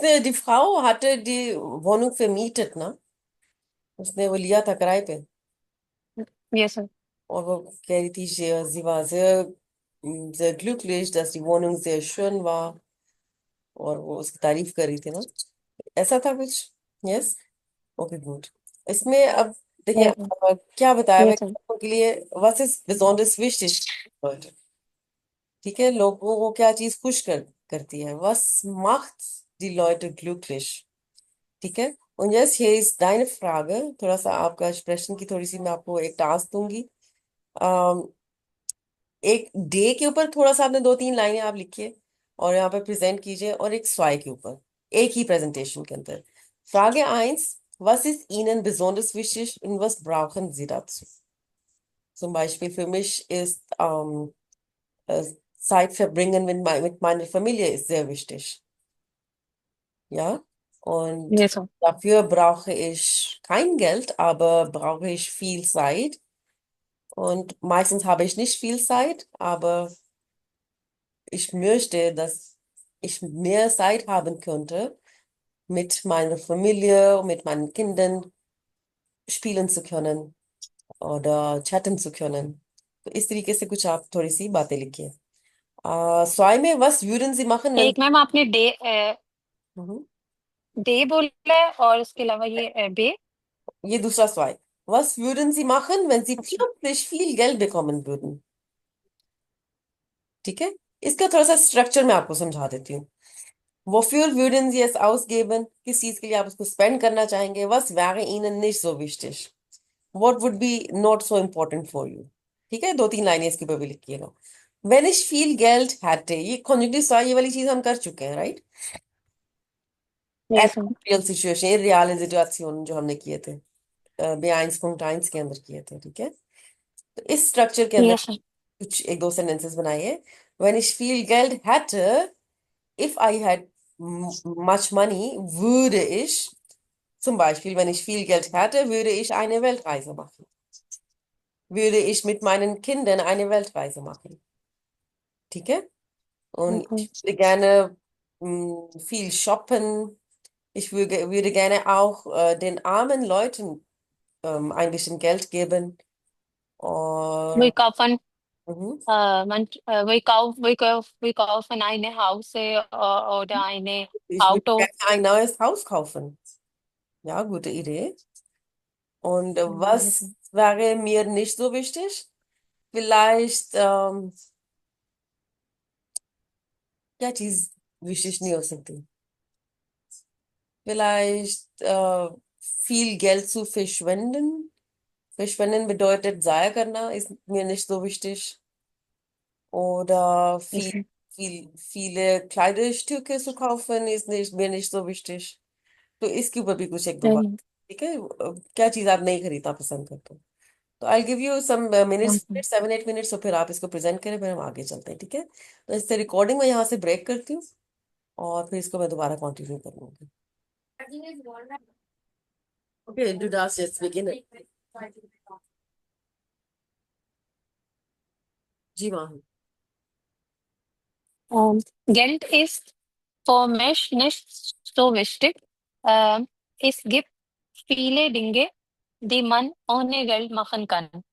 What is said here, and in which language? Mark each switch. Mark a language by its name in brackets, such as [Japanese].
[German] die Frau hatte die Wohnung vermietet, ne? [Hindi] उसने वो लिया था किराए पे. [English] Yes, sir. [Hindi] और वो कह रही थी, [German] sie war sehr glücklich, dass die Wohnung sehr schön war. [Hindi] और वो उसकी तारीफ कर रही थी ना. ऐसा था कुछ. [English] Yes. Okay good. [Hindi] इसमें अब देखिए, [English] Yes, sir. [Hindi] क्या बताया मैं [English] Yes, sir. [Hindi] लोगों के लिए. [German] was ist besonders wichtig heute? [Hindi] ठीक है, लोगों को क्या चीज खुश करती है. [German] was macht die Leute glücklich? [Hindi] ठीक है. [German] und jetzt hier ist deine Frage. [Hindi] थोड़ा सा आपका प्रश्न की थोड़ी सी मैं आपको एक टास्क दूंगी. अम, एक डे के ऊपर थोड़ा सा आपने 2-3 लाइनें आप लिखिए और यहाँ पे प्रेजेंट कीजिए, और एक स्वाय के ऊपर एक ही प्रेजेंटेशन के अंदर. [German] Frage 1. Was ist Ihnen besonders wichtig und was brauchen Sie dazu? Zum Beispiel für mich ist äh, Zeit verbringen mit meiner Familie ist sehr wichtig. Ja? Und [English] Yes, sir. [German] dafür brauche ich kein Geld, aber brauche ich viel Zeit. Und meistens habe ich nicht viel Zeit, aber ich möchte, dass ich mehr Zeit haben könnte, mit meiner Familie und mit meinen Kindern spielen zu können oder chatten zu können. [Hindi] तो इस तरीके से कुछ आप थोड़ी सी बातें लिखिए. स्वाय में [German] was würden Sie machen wenn [Hindi] एक मैम आपने हम्म, डे बोला है और उसके अलावा ये बे. ये दूसरा स्वाय. [German] Was würden Sie machen, wenn Sie plötzlich viel Geld bekommen würden? [Hindi] ठीक है. इसका थोड़ा सा स्ट्रक्चर मैं आपको समझा देती हूँ. [German] Wofür würden Sie es ausgeben? [Hindi] किस चीज के लिए आप उसको स्पेंड करना चाहेंगे? [German] Was wäre Ihnen nicht so wichtig? [English] What would be not so important for you? [Hindi] ठीक है, 2-3 लाइनें इसके ऊपर भी लिखिएगा. [German] Wenn ich viel Geld hätte, [Hindi] ये conjunctive स्वाय, ये वाली चीज हम कर चुके हैं, right? [English] Yes, ma'am. [Hindi] Real situation, ये रियल सिचुएशन जो हमने किए थे B1.1 के अंदर किए थे. ठीक है, तो इस स्ट्रक्चर के अंदर [English] Yes, ma'am. [Hindi] कुछ 1-2 सेंटेंसेस बनाइए. [German] Wenn ich viel Geld hätte, [English] if I had much money, [German] würde ich, zum Beispiel, wenn ich viel Geld hätte, würde ich eine Weltreise machen. Würde ich mit meinen Kindern eine Weltreise machen. [Hindi] ठीक है? [German] Und Mhm. ich würde gerne viel shoppen. Ich würde gerne auch den armen Leuten ein bisschen Geld geben. Und [English] Wake up fun. [German] wir kaufen eine Haus oder eine Ich würde Auto. gerne ein neues Haus kaufen. Ja, gute Idee. Und was wäre mir nicht so wichtig? Vielleicht, [Hindi] क्या चीज विशेष नहीं हो सकती? [German] Vielleicht viel Geld zu verschwenden. Verschwenden bedeutet Zaya करना, ist mir nicht so wichtig. Oder viele Kleidungsstücke zu kaufen, ist mir nicht so wichtig. [Hindi] तो इसके ऊपर भी कुछ एक दो बात, ठीक है? क्या चीज आप नहीं खरीदना पसंद करते हो? तो [English] I give you some minutes, [Hindi] 7-8 minutes, तो फिर आप इसको प्रेजेंट करें, फिर हम आगे चलते हैं, ठीक है? तो इससे रिकॉर्डिंग मैं यहाँ से ब्रेक करती हूँ और फिर इसको मैं दोबारा कंटिन्यू करूंगी. [German] Okay, du darfst jetzt beginnen. [Hindi] जी Mahan. [German] Geld ist für mich nicht so wichtig. Es gibt viele Dinge, die man ohne Geld machen kann.